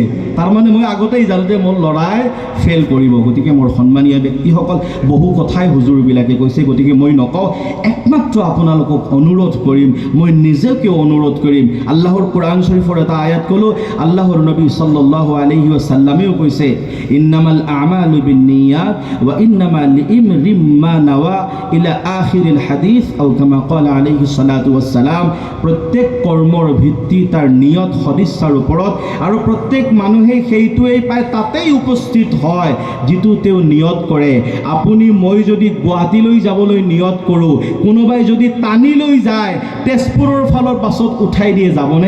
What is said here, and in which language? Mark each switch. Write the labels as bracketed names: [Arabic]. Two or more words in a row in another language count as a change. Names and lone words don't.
[Assamese] তাৰমানে মই আগতেই জানো যে মোৰ ল'ৰাই ফেইল কৰিব। গতিকে মোৰ সন্মানীয় ব্যক্তিসকল, বহু কথাই হুজুৰবিলাকে কৈছে, গতিকে মই নকওঁ, একমাত্ৰ আপোনালোকক অনুৰোধ কৰিম, মই নিজেও অনুৰোধ কৰিম। আল্লাহৰ কোৰআন শৰীফৰ এটা আয়াত ক'লোঁ, আল্লাহৰ নবী [Arabic] صلى الله عليه وسلم [Assamese] কৈছে, [Arabic] إنما الأعمال بالنيات وإنما لامرئ ما نوى إلى آخر الحديث أو كما قال عليه الصلاة والسلام. [Assamese] প্ৰত্যেক কৰ্মৰ ভিত্তি তাৰ নিয়ত সদিচ্ছাৰ ওপৰত, আৰু প্ৰত্যেক মানুহে সেইটোৱেই পায়, তাতেই উপস্থিত হয় যিটো তেওঁ নিয়ত কৰে। আপুনি মই যদি গুৱাহাটীলৈ যাবলৈ নিয়ত কৰোঁ, কোনোবাই যদি টানি লৈ যায়, তেজপুৰৰ ফালৰ বাছত উঠাই দিয়ে, যাবনে?